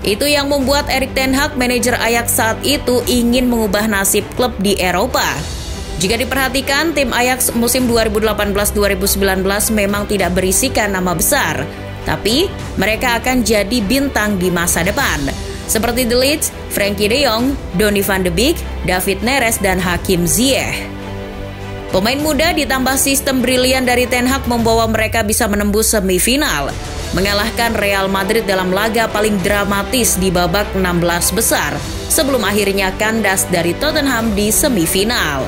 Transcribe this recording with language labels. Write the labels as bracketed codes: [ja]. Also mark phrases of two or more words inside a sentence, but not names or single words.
[id] Itu yang membuat Erik ten Hag, manajer Ajax saat itu, ingin mengubah nasib klub di Eropa. Jika diperhatikan, tim Ajax musim 2018-2019 memang tidak berisikan nama besar, tapi mereka akan jadi bintang di masa depan. Seperti De Ligt, Frenkie de Jong, Donny van de Beek, David Neres, dan Hakim Ziyech. Pemain muda ditambah sistem brilian dari Ten Hag membawa mereka bisa menembus semifinal, mengalahkan Real Madrid dalam laga paling dramatis di babak 16 besar, sebelum akhirnya kandas dari Tottenham di semifinal.